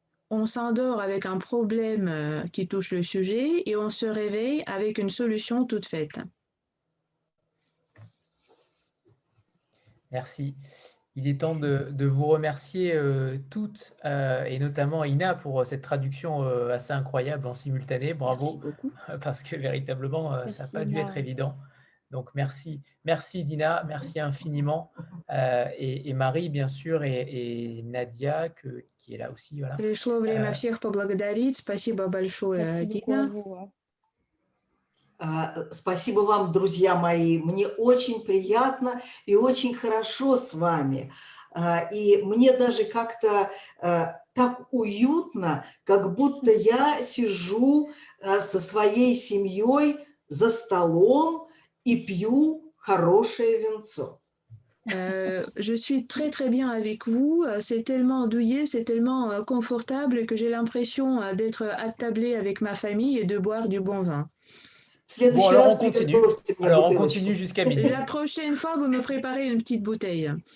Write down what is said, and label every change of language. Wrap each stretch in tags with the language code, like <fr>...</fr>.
<fr>On s'endort avec un problème qui touche le sujet et on se réveille avec une solution toute faite. Merci. Il est temps de vous remercier toutes et notamment Ina pour cette traduction assez incroyable en simultané. Bravo, parce que véritablement, ça n'a pas dû être évident. Donc, merci. Merci Dina, merci infiniment. Et Marie, bien sûr, et Nadia, qui est là aussi. Voilà.</fr> <ru>Пришло время всех поблагодарить. Спасибо большое, Дина. Спасибо вам, друзья мои. Мне очень приятно и очень хорошо с вами. И мне даже как-то так уютно, как будто я сижу со своей семьей за столом и пью хорошее винцо.</ru> <fr>Je suis très très bien avec vous, c'est tellement douillet, c'est tellement confortable que j'ai l'impression d'être attablée avec ma famille et de boire du bon vin. Bon, alors on continue. Alors on continue jusqu'à minuit. La prochaine fois, vous me préparez une petite bouteille.</fr>